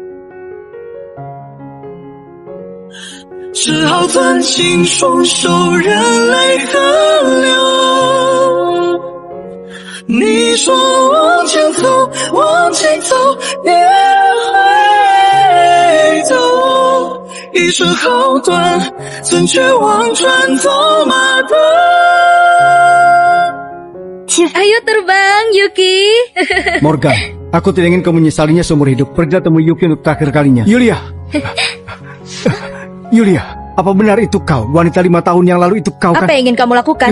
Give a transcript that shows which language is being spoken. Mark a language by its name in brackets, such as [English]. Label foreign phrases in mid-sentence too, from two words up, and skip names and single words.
[Chinese] 只好攥紧双手，任泪河流。你说往前走，往前走，别回头。一生好短，怎绝望转走马灯。 [Indonesian] Ayo terbang, Yuki. Morgan, aku tidak ingin kau menyesalinya seumur hidup. Pergilah temui Yuki untuk terakhir kalinya. Yulia. Yulia, apa benar itu kau? Wanita 5 tahun yang lalu itu kau kan? Apa yang ingin kamu lakukan?